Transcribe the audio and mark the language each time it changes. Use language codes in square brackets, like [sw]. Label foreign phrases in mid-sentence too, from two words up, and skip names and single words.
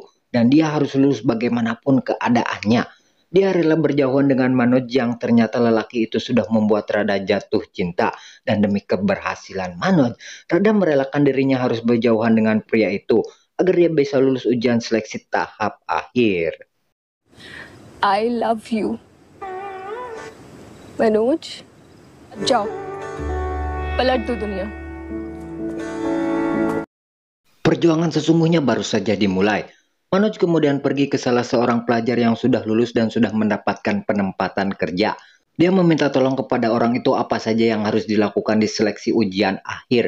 [id] Dan dia harus lulus bagaimanapun keadaannya. Dia rela berjauhan dengan Manoj yang ternyata lelaki itu sudah membuat Rada jatuh cinta. Dan demi keberhasilan Manoj, Rada merelakan dirinya harus berjauhan dengan pria itu agar dia bisa lulus ujian seleksi tahap akhir. [en] I love you. [hi] मनोज जाओ पलट दो दुनिया. [id] Perjuangan sesungguhnya baru saja dimulai. Manoj kemudian pergi ke salah seorang pelajar yang sudah lulus dan sudah mendapatkan penempatan kerja. Dia meminta tolong kepada orang itu apa saja yang harus dilakukan di seleksi ujian akhir.